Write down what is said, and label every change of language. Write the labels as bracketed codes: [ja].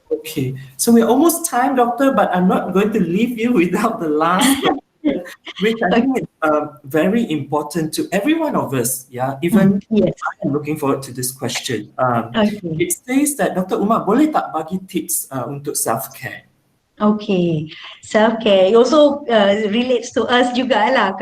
[en] Okay, so we're almost time, doctor, but I'm not going to leave you without the last question, which I think is very important to every one of us. Yeah, even yes. I am looking forward to this question. Okay. It says that Dr. [ms] Umar, boleh tak bagi tips untuk self-care? [en] Okay, self-care also relates to us [ms] jugalah.